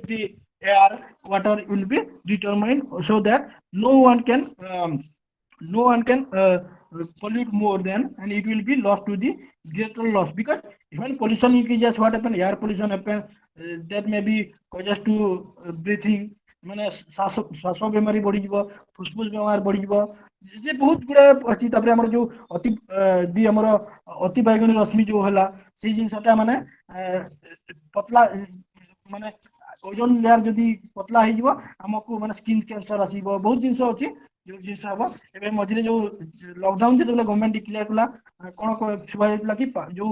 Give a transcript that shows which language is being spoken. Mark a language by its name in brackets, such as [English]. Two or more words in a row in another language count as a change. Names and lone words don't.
[English] the air water will be determined so that no one can no one can pollute more than and it will be lost to the greater loss because when pollution increases what happen air pollution happen that may be causes to breathing [Odia] ମାନେ ଶ୍ୱାସ ବେମାରୀ ବଢିଯିବ ଫୁସଫୁସ ବେମାର ବଢିଯିବ ଯେ ବହୁତ ଗୁଡା ଅଛି ତାପରେ ଆମର ଯୋଉ ଅତି ଦି ଆମର ଅତି ବାଇଗଣୀ ରଶ୍ମି ଯୋଉ ହେଲା ସେଇ ଜିନିଷଟା ମାନେ ପତଲା ମାନେ [English] ozone layer [Odia] ଯଦି ପତଲା ହେଇଯିବ ଆମକୁ ମାନେ [English] skin cancer [Odia] ଆସିବ ବହୁତ ଜିନିଷ ଅଛି ଯୋଉ ଜିନିଷ ହବ ଏବେ ମଝିରେ ଯୋଉ ଲକଡାଉନ ଯେତେବେଳେ [English] government declare [Odia] କଲା କଣ ଶୁଭା ଯାଇଥିଲା କି ଯୋଉ